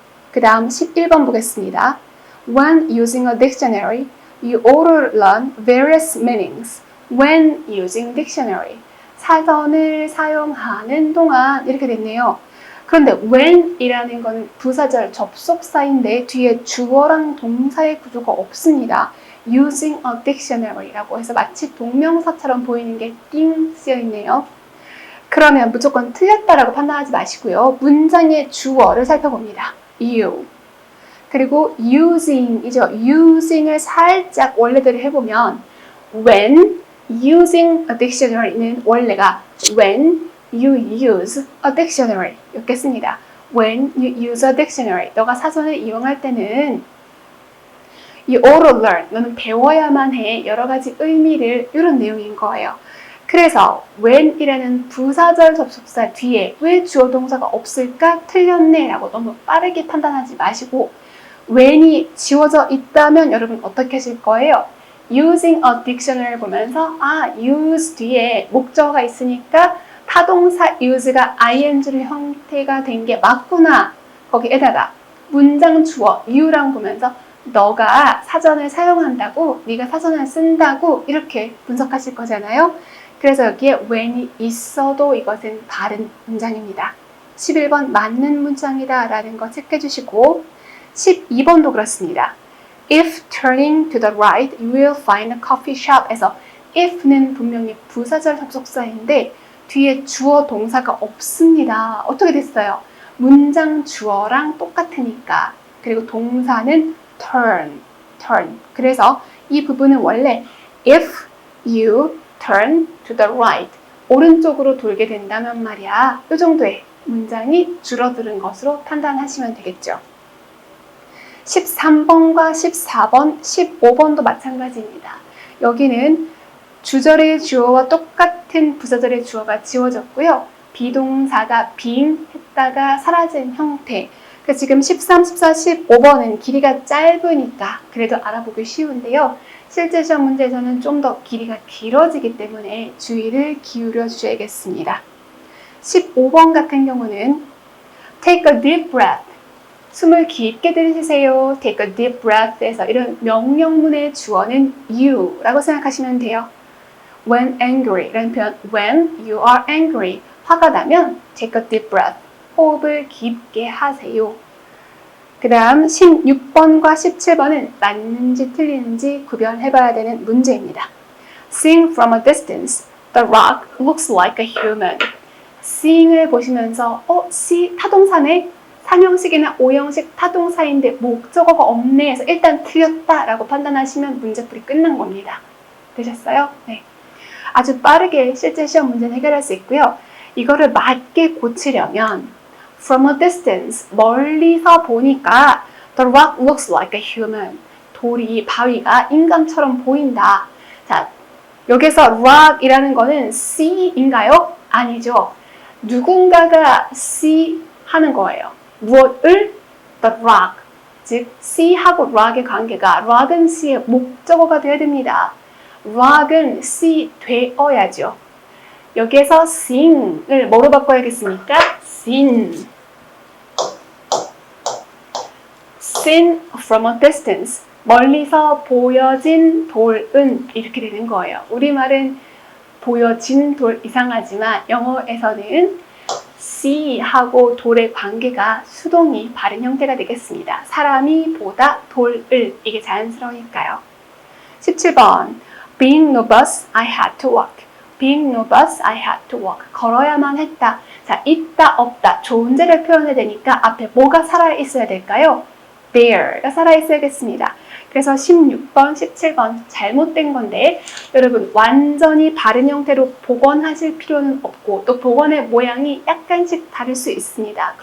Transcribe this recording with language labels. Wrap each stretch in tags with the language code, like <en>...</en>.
<ko>그 다음 11번 보겠습니다.</ko> <en>When using a dictionary, you ought to learn various meanings. When using dictionary.</en> <ko>사전을 사용하는 동안 이렇게 됐네요. 그런데 when이라는 거는 부사절 접속사인데 뒤에 주어랑 동사의 구조가 없습니다.</ko> <en>using a dictionary</en> <ko>라고 해서 마치 동명사처럼 보이는 게 띵 쓰여 있네요. 그러면 무조건 틀렸다라고 판단하지 마시고요. 문장의 주어를 살펴봅니다. you. 그리고 using이죠.</ko> <en>using을</en> <ko>살짝 원래대로 해보면</ko> <en>when using a dictionary는 원래가 when you use a dictionary 였겠습니다. When you use a dictionary,</en> <ko>너가 사전을 이용할 때는</ko> <en>you ought to learn,</en> <ko>너는 배워야만 해. 여러 가지 의미를, 이런 내용인 거예요. 그래서 when이라는 부사절 접속사 뒤에 왜 주어 동사가 없을까? 틀렸네 라고 너무 빠르게 판단하지 마시고 when이 지워져 있다면 여러분 어떻게 하실 거예요?</ko> <en>using a dictionary</en> <ko>보면서 use 뒤에 목적어가 있으니까 타동사 use가 ing로 형태가 된 게 맞구나. 거기에다가 문장 주어 you랑 보면서 너가 사전을 사용한다고, 네가 사전을 쓴다고 이렇게 분석하실 거잖아요. 그래서 여기에 when이 있어도 이것은 바른 문장입니다. 11번 맞는 문장이다 라는 거 체크해 주시고 12번도 그렇습니다.</ko> <en>If turning to the right, you will find a coffee shop</en> <ko>에서 if는 분명히 부사절 접속사인데 뒤에 주어 동사가 없습니다. 어떻게 됐어요? 문장 주어랑 똑같으니까. 그리고 동사는 turn. 그래서 이 부분은 원래</ko> <en>if you turn to the right,</en> <ko>오른쪽으로 돌게 된다면 말이야. 이 정도의 문장이 줄어드는 것으로 판단하시면 되겠죠. 13번과 14번, 15번도 마찬가지입니다. 여기는 주절의 주어와 똑같은 부사절의 주어가 지워졌고요. 비동사가 being 했다가 사라진 형태. 그래서 지금 13, 14, 15번은 길이가 짧으니까 그래도 알아보기 쉬운데요. 실제 시험 문제에서는 좀 더 길이가 길어지기 때문에 주의를 기울여 주셔야겠습니다. 15번 같은 경우는</ko> <en>take a deep breath.</en> <ko>숨을 깊게 들이쉬세요.</ko> <en>take a deep breath</en> <ko>에서 이런 명령문의 주어는 you라고 생각하시면 돼요.</ko> <en>When angry</en> <ko>라는 표현,</ko> <en>when you are angry,</en> <ko>화가 나면</ko> <en>take a deep breath,</en> <ko>호흡을 깊게 하세요. 그 다음 16번과 17번은 맞는지 틀리는지 구별해봐야 되는 문제입니다.</ko> <en>Seeing from a distance, the rock looks like a human.</en> <ko>Seeing을 보시면서 see 타동사네? 4형식이나 5형식 타동사인데 목적어가 없네 해서 일단 틀렸다라고 판단하시면 문제풀이 끝난 겁니다. 되셨어요? 네. 아주 빠르게 실제 시험 문제는 해결할 수 있고요. 이거를 맞게 고치려면</ko> <en>from a distance,</en> <ko>멀리서 보니까</ko> <en>the rock looks like a human.</en> <ko>돌이, 바위가 인간처럼 보인다. 자, 여기서 rock이라는 거는 see인가요? 아니죠. 누군가가 see 하는 거예요. 무엇을?</ko> <en>The rock.</en> <ko>즉, see하고 rock의 관계가 rock은 see의 목적어가 되어야 됩니다. rock은 see 되어야죠. 여기에서 seeing을 뭐로 바꿔야겠습니까?</ko> <en>seen. seen from a distance.</en> <ko>멀리서 보여진 돌은 이렇게 되는 거예요. 우리말은 보여진 돌 이상하지만 영어에서는 see하고 돌의 관계가 수동이 바른 형태가 되겠습니다. 사람이 보다 돌을, 이게 자연스러우니까요.</ko> <en>17번 Being no bus, I had to walk. Being no bus, I had to walk.</en> <ko>걸어야만 했다. 자, 있다, 없다. 존재를 표현해야 되니까 앞에 뭐가 살아있어야 될까요? There가 살아있어야겠습니다. 그래서 16번, 17번 잘못된 건데 여러분 완전히 바른 형태로 복원하실 필요는 없고 또 복원의 모양이 약간씩 다를 수 있습니다.</ko>